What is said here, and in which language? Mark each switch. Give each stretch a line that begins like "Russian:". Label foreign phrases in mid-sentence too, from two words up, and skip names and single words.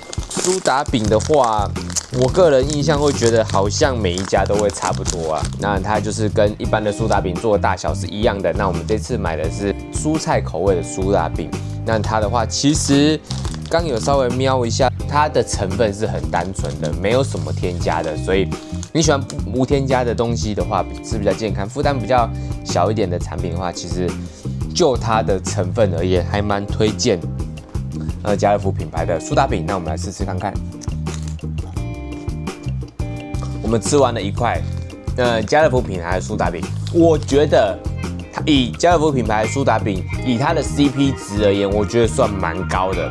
Chinese: 蘇打餅的話，我個人印象會覺得好像每一家都會差不多啊。那它就是跟一般的蘇打餅做的大小是一樣的。那我們這次買的是蔬菜口味的蘇打餅，那它的話其實剛有稍微瞄一下。它的成分是很單純的，沒有什麼添加的，所以你喜歡無添加的東西的話，是比較健康、負擔比較小一點的產品的話，其實就它的成分而言，還蠻推薦家樂福品牌的蘇打餅。那我們來試試看看。我們吃完了一塊家樂福品牌的蘇打餅，我覺得以家樂福品牌的蘇打餅，以它的 CP 值而言，我覺得算蠻高的。